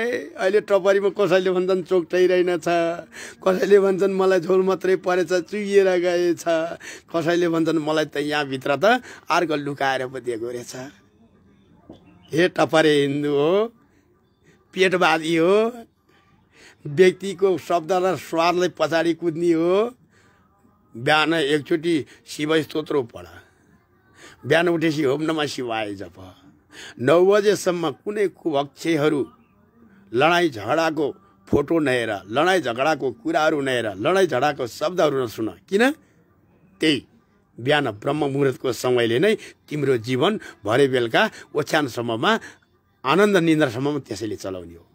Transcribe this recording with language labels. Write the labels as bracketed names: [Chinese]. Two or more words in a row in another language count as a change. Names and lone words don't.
[Nepali] अहिले टपरीमा कसैले भन्छन् चोक्टै रहेनछ, कसैले भन्छन् मलाई झोल मात्रै परेछ, चुहिएर गएछ, कसैले भन्छन् मलाई त यहाँभित्र त अर्को लुकाएर पो दिएको रहेछ। हे टपरे हिन्दू हो, पेटवादी हो, व्यक्तिको शब्द र स्वादलाई पछाडि कुद्ने हो। बिहान एकचोटि शिव स्तोत्र पढ, बिहान उठेपछि [Sanskrit] ओम नमः शिवाय [Nepali] जप। 9 बजेसम्म कुनै कुभक्षहरू लडाइँ झगडाको फोटो नहेर, लडाइँ झगडाको कुराहरू नहेर, लडाइँ झगडाको शब्दहरू नसुन। किन? त्यही बिहान ब्रह्म मुहुर्तको समयले नै तिम्रो जीवन भरे बेलुका ओछ्यानसम्ममा आनन्द निन्द्रासम्ममा त्यसैले चलाउने हो।